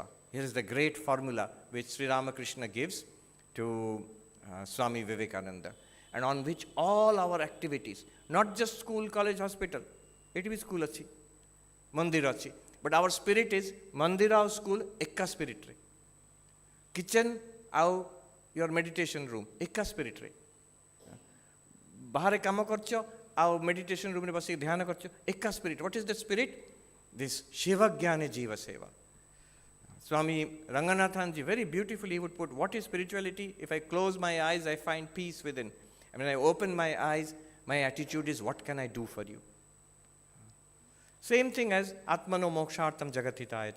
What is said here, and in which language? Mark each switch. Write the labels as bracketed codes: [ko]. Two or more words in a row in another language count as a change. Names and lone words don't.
[en] Here is the great formula which Sri Ramakrishna gives to Swami Vivekananda, and on which all our activities, not just school, college, hospital, it is school achi, [or] ମନ୍ଦିର ଅଛି, [en] but our spirit is mandira or school, [or] ଏକା ସ୍ପିରିଟ୍ ରେ. [en] Kitchen, your meditation room, [or] ଏକା ସ୍ପିରିଟ୍ ରେ. ବାହାରେ କାମ କରୁଛ ଆଉ ମେଡିଟେସନ ରୁମ୍ରେ ବସିକି ଧ୍ୟାନ କରୁଛ, ଏକା ସ୍ପିରିଟ୍. [en] What is the spirit? This [sa] शिव ज्ञाने जीव सेवा. [en] Swami Ranganathanji very beautifully he would put, what is spirituality? If I close my eyes, I find peace within. And when I open my eyes, my attitude is, what can I do for you? Same thing as [sa] आत्मनो मोक्षार्थं जगद्धिताय.